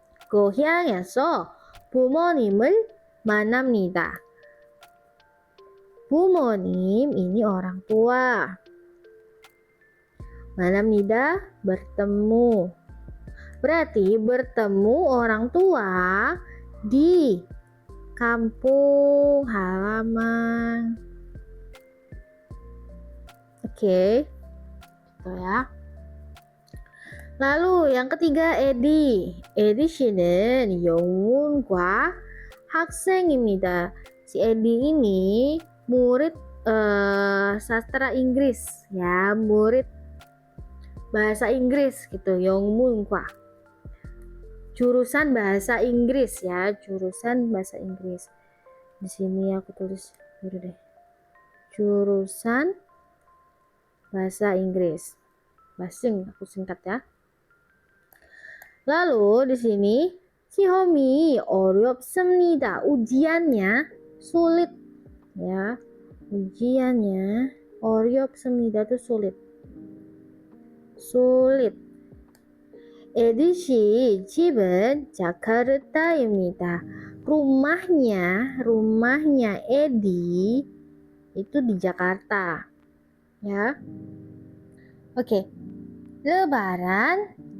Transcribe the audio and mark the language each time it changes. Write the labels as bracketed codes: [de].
[ko] 고향에서 부모님을 만납니다. [id] 부모님 ini orang tua. 만납니다 bertemu. Berarti bertemu orang tua di kampung halaman. Oke, gitu ya. Lalu yang ketiga Edi. [ko] Edi 씨는 영문과 학생입니다. [id] Si Edi ini murid sastra Inggris ya, murid bahasa Inggris gitu, 영문과. Jurusan bahasa Inggris ya, jurusan bahasa Inggris. Di sini aku tulis dulu deh. Jurusan bahasa Inggris. Basing aku singkat ya. Lalu di sini [ko] 시험이 어렵습니다. [id] Ujiannya sulit ya. Ujiannya 어렵습니다 itu sulit. Sulit. [ko] 에디 씨 집은 자카르타입니다. [id] Rumahnya Edi itu di Jakarta. Ya. Oke. Lebaran